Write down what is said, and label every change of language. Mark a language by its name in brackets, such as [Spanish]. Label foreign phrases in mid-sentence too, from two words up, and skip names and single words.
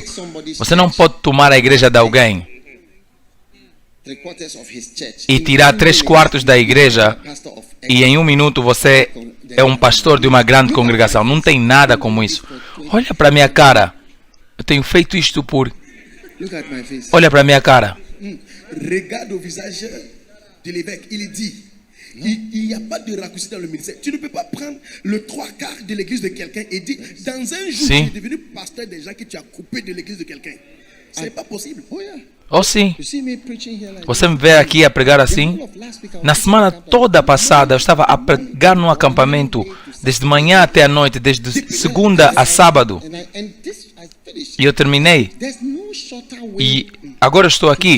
[Portuguese] Você não pode tomar a igreja de alguém e tirar 3/4 da igreja e em 1 minuto você é um pastor de uma grande congregação. Não tem nada como isso. Olha para a minha cara. Eu tenho feito isto por... Olha para a minha cara. [French] Regarde o visage de l'évêque. Il dit, il n'y a pas de raccourci dans le ministère. Tu ne peux pas prendre le 3/4 de l'église de quelqu'un et dire, dans un jour, tu es devenu pasteur des gens que tu as coupé de l'église de quelqu'un. C'est pas possible. [Portuguese] Oh, sim. Você me vê aqui a pregar assim? Na semana toda passada, eu estava a pregar num acampamento, desde manhã até a noite, desde segunda a sábado. E eu terminei. E agora estou aqui.